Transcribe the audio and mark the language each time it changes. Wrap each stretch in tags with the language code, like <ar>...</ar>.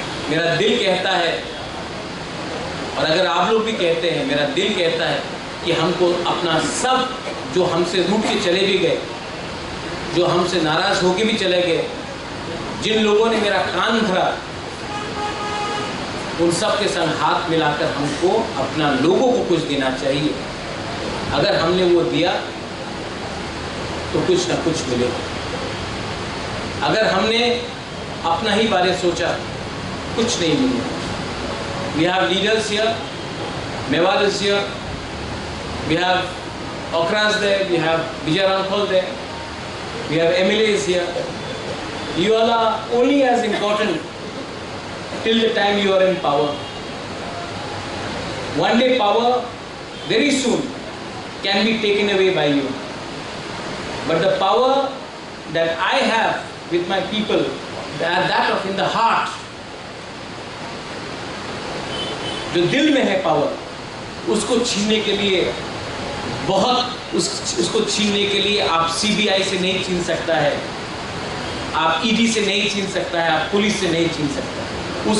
<hi>मेरा दिल कहता है, और अगर आप लोग भी कहते हैं, मेरा दिल कहता है कि हमको अपना सब जो हमसे रूठ के चले भी गए, जो हमसे नाराज होके भी चले गए, जिन लोगों ने मेरा कान भरा, उन सब के संग हाथ मिलाकर हमको अपना लोगों को कुछ देना चाहिए। अगर हमने वो दिया तो कुछ ना कुछ मिलेगा। अगर हमने अपना ही बारे सोचा, कुछ नहीं मिलेगा।</hi> <en>We have leaders here, Mewal is here, we have Okras there, we have Vijay Ramphal there, we have MLAs here. You all are only as important till the time you are in power. One day power very soon can be taken away by you. But the power that I have with my people, that of in the heart,</en> <hi>जो दिल में है power, उसको छीनने के लिए उसको छीनने के लिए आप सीबीआई से नहीं छीन सकता है, आप ईडी से नहीं छीन सकता है, आप पुलिस से नहीं छीन सकता है।</hi>